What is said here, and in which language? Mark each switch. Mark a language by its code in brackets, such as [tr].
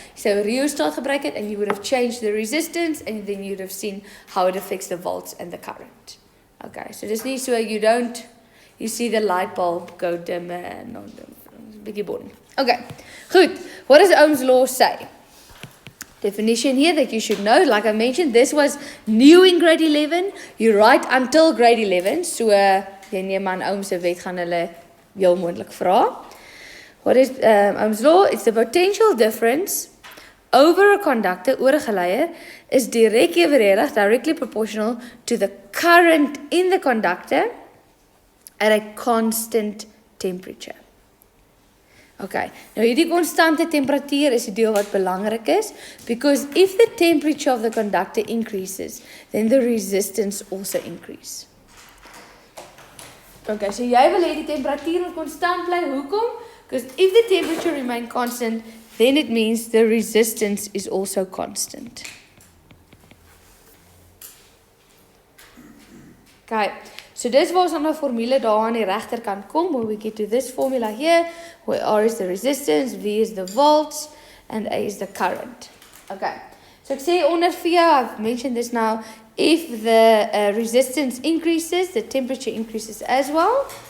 [en] So rheostat [af] gebruik het [en] and you would have changed the resistance and then you'd have seen how it affects the volts and the current. Okay, so [af] dis nie [en] so you see the light bulb go dimmer and not dimmer. [af] Bietjie boring. [en] Okay, goed. What does Ohm's law say? Definition here that you should know, like I mentioned, this was new in grade 11. You write until grade 11. [af] So, jy neem aan Ohm's wet gaan hulle heel moontlik vra. [en] What is Ohm's law? It's the potential difference over a conductor, [af] oor 'n geleier, is direk evenredig, [en] directly proportional to the current in the conductor at a constant temperature. Okay, [af] nou hierdie konstante temperatuur is die deel wat belangrik is, [en] because if the temperature of the conductor increases, then the resistance also increase. [af] Okay, so jy wil hê die temperatuur moet konstant bly. Hoekom? [en] Because if the temperature remain constant, then it means the resistance is also constant. [af] Okay, so dis waar ons aan 'n formule daar aan die regterkant kom. [en] When we get to this formula here, where R is the resistance, V is the volts, and A is the current. Okay, so [af] ek sê onder vir jou, [en] I've mentioned this now, if the resistance increases, the temperature increases as well.